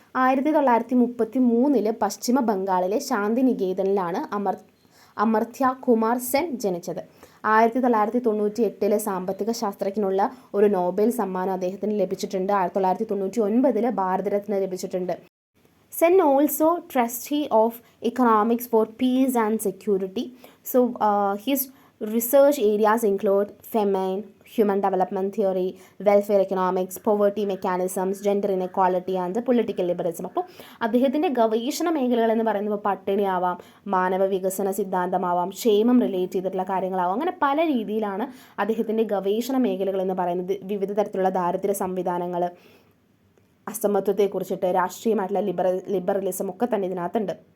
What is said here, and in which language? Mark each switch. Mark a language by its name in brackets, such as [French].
[Malayalam] 1933 പശ്ചിമ ബംഗാളിലെ ശാന്തിനികേതനിലാണ് അമർത്യ കുമാർ സെൻ ജനിച്ചത്. 1998 സാമ്പത്തിക ശാസ്ത്രജ്ഞനുള്ള ഒരു നോബൽ സമ്മാനം അദ്ദേഹത്തിന് ലഭിച്ചിട്ടുണ്ട്. 1999 ഭാരതരത്ന ലഭിച്ചിട്ടുണ്ട്. [English] Sen also trustee of economics for peace and security. So his research areas include famine, human development theory, welfare economics, poverty mechanisms, gender inequality and political liberalism. [Malayalam] അപ്പോൾ അദ്ദേഹത്തിൻ്റെ ഗവേഷണ മേഖലകൾ എന്ന് പറയുന്നത് പട്ടിണിയാവാം, മാനവ വികസന സിദ്ധാന്തമാവാം, ക്ഷേമം റിലേറ്റ് ചെയ്തിട്ടുള്ള കാര്യങ്ങളാവാം, അങ്ങനെ പല രീതിയിലാണ് അദ്ദേഹത്തിൻ്റെ ഗവേഷണ മേഖലകൾ എന്ന് പറയുന്നത്. വിവിധ തരത്തിലുള്ള ദാരിദ്ര്യ സംവിധാനങ്ങൾ, അസമത്വത്തെക്കുറിച്ചിട്ട്, രാഷ്ട്രീയമായിട്ടുള്ള ലിബറലിസം ഒക്കെ തന്നെ ഇതിനകത്തുണ്ട്.